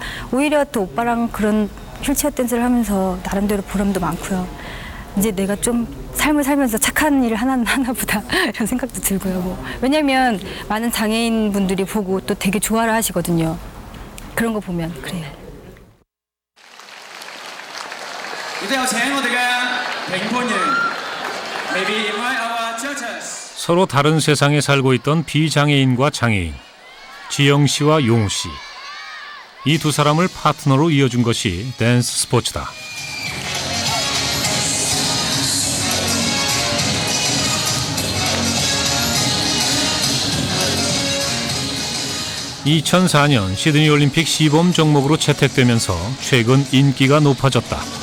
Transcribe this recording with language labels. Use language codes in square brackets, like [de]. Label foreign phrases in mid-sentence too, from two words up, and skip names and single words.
[ko] 오히려 또 오빠랑 그런 휠체어 댄스를 하면서 나름대로 보람도 많고요. 이제 내가 좀 삶을 살면서 착한 일을 하나 보다 이런 생각도 들고요. 뭐. 왜냐면 많은 장애인 분들이 보고 또 되게 좋아를 하시거든요. 그런 거 보면 그래요. [yue] 一定有請我哋嘅評判員 ， [en] maybe invite our judges。 [ko] 서로 다른 세상에 살고 있던 비장애인과 장애인, 지영 씨와 용우 씨. 이 두 사람을 파트너로 이어준 것이 댄스 스포츠다. (2004년) 시드니 올림픽 시범 종목으로 채택되면서 최근 인기가 높아졌다.